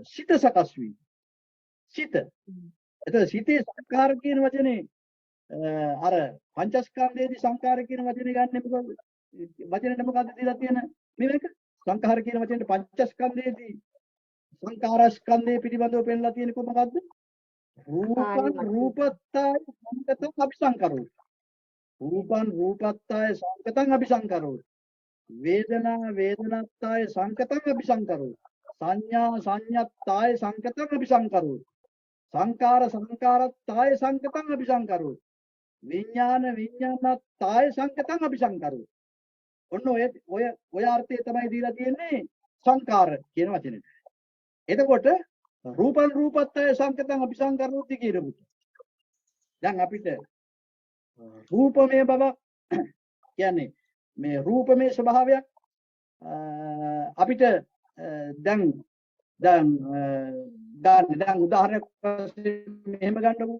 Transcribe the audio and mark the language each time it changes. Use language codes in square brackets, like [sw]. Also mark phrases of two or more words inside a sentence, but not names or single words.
[si] සිත සකස් වීම. සිත. එතකොට සිතේ සංඛාර කියන වචනේ අර පංචස්කන්ධයේදී සංඛාර කියන වචනේ ගන්න මොකද? වචනෙට මොකද්ද දීලා තියෙන මේක? සංඛාර කියන වචනේ පංචස්කන්ධයේදී සංඛාරස්කන්ධය පිළිබඳව පෙන්නලා තියෙන කොහොමද? [pi] රූපං රූපත්තාය සංකතං අபிසංකරෝ. රූපං රූපත්තාය සංකතං අபிසංකරෝ. වේදනා වේදනත්තාය සංකතං අபிසංකරෝ. සංඥා සංඤත්තාය සංකතං අபிසංකරෝ. සංකාර සංකාරත්තාය සංකතං අபிසංකරෝ. විඥාන විඥානත්තාය සංකතං අபிසංකරෝ. [si] ඔන්න ඔය අර්ථය තමයි දීලා තියෙන්නේ සංකාර කියන වචනෙට. එතකොට [pi] රූපං රූපත්තාය සංකතං අபிසංකරෝති [si] කියනකොට දැන් අපිට රූපමය බව කියන්නේ මේ රූපමය ස්වභාවයක් අපිට දැන් උදාහරණයක් වශයෙන් මෙහෙම ගන්නකො.